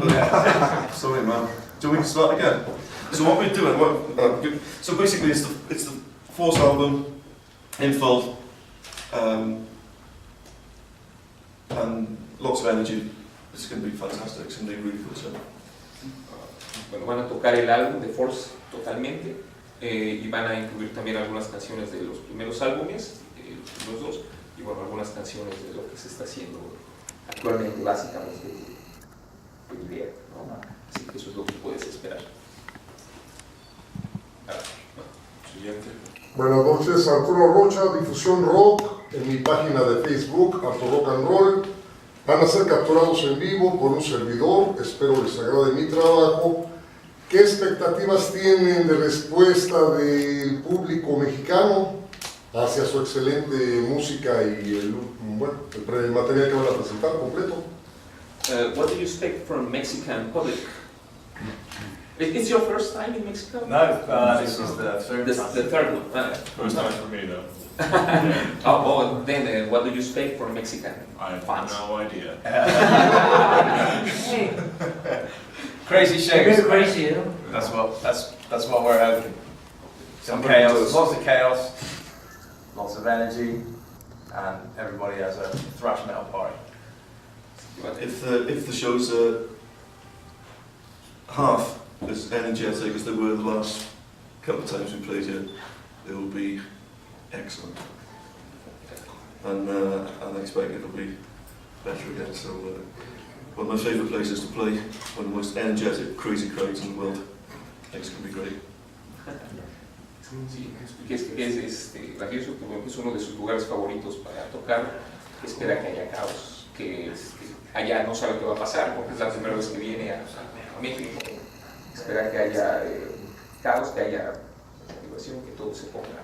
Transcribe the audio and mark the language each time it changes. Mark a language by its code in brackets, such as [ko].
[en] But sorry, man. Do we start again? So what we're doing, so basically it's the Force album in full, and lots of energy. It's going to be fantastic. It's going to be really cool show. [es] Bueno, van a tocar el álbum de Force totalmente y van a incluir también algunas canciones de los primeros álbumes, los dos, y bueno, algunas canciones de lo que se está haciendo actualmente, básicamente de idea, ¿no? Así que eso es lo que puedes esperar. Siguiente. Buenas noches, Arturo Rocha, Difusión Rock, en mi página de Facebook, Arturo Rock and Roll. Van a ser capturados en vivo por un servidor, espero les agrade mi trabajo. ¿Qué expectativas tienen de respuesta del público mexicano hacia su excelente música y el material que van a presentar completo? [en] What do you expect from Mexican public? Is your first time in Mexico? No, this is the third time. The third one. First time for me though. Then what do you expect from Mexican fans? I have no idea. Hey, Crazy very shows. crazy, you know? That's what we're hoping. Some chaos, lots of chaos, lots of energy, and everybody has a thrash metal party. If the shows are half as energetic as they were the last couple of times we played here, it will be excellent. And I expect it'll be better again. So one of my favourite places to play, one of the most energetic, crazy crowds in the world. I think it's going to be great. [es] Sí, es gracioso, que es uno de sus lugares favoritos para tocar. Espera que haya caos, que allá no sabe qué va a pasar porque es la primera vez que viene a México. Espera que haya caos, que haya motivación, que todo se ponga.